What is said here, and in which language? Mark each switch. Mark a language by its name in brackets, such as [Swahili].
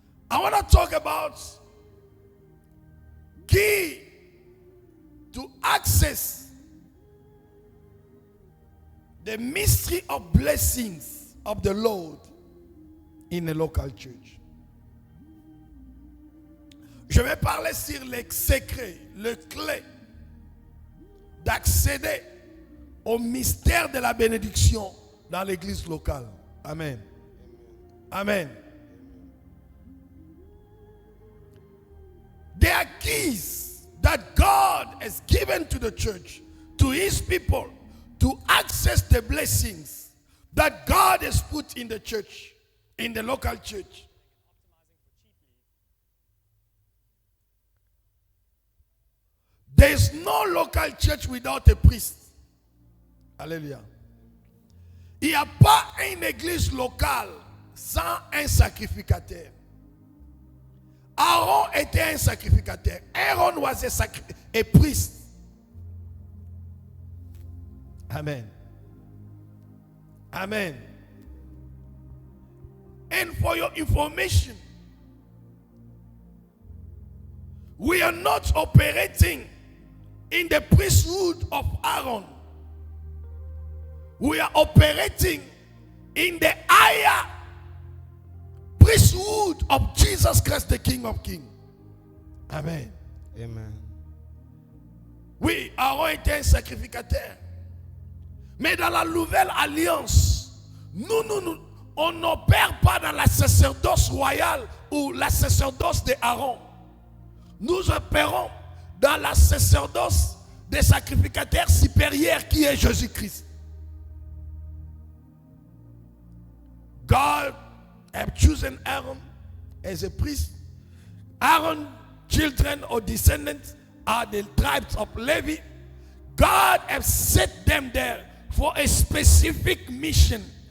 [English] I want to talk about key to access the mystery of blessings of the Lord in a local church. [French] Je vais parler sur les secrets, les clés d'accéder au mystère de la bénédiction dans l'église locale. Amen. Amen. [English] There are keys that God has given to the church, to his people, to access the blessings that God has put in the church, in the local church. There is no local church without a priest. Alléluia. [French] Il n'y a pas une église locale sans un sacrificateur. Aaron était un sacrificateur. [English] Aaron was a priest. Amen. Amen. And for your information, we are not operating in the priesthood of Aaron. We are operating in the higher priesthood of Jesus Christ, the King of Kings. Amen. Amen. [French] Oui, Aaron était un sacrificateur. Mais dans la nouvelle alliance, on n'opère pas dans la sacerdoce royale ou la sacerdoce de Aaron. Nous opérons dans la sacerdoce des sacrificateurs supérieurs qui est Jésus-Christ. [English] God have chosen Aaron as a priest. Aaron's children or descendants are the tribes of Levi. God has set them there for a specific mission.